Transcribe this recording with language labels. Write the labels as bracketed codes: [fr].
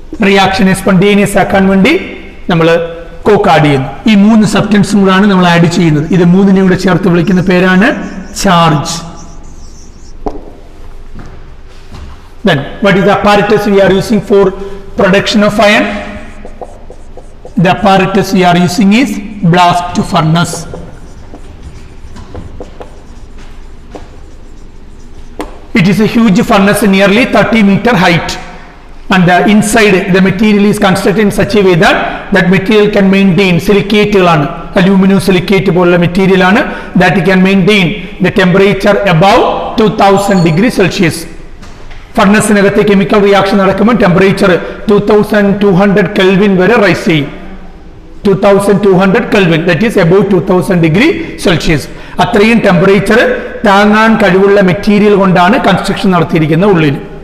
[ml] Reaction spontaneous ആക്കാൻ വേണ്ടി നമ്മൾ കോക്ക് ആഡ് ചെയ്യുന്നു. ഈ മൂന്ന് സബ്സ്റ്റൻസും കൂടാണ് നമ്മൾ ആഡ് ചെയ്യുന്നത്. ഇത് മൂന്നിനെ കൂടെ ചേർത്ത് വിളിക്കുന്ന പേരാണ് charge. [en] Then what is the apparatus we are using for production of iron? The apparatus we are using is blast furnace. It is a huge furnace, nearly 30-meter height, and the inside the material is constructed in such a way that that material can maintain silicate, aluminum silicate pola material, that can maintain the temperature above 2000 degree Celsius. [ml] ഫർണസിനകത്ത് chemical reaction നടക്കുമ്പോൾ temperature 2200 kelvin വരെ rice ചെയ്യും. [en] 2200 kelvin, that is above 2000 degree Celsius. [ml] അത്രയും temperature താങ്ങാൻ കഴിവുള്ള material കൊണ്ടാണ് construction നടത്തിയിരിക്കുന്നത് ഉള്ളിൽ.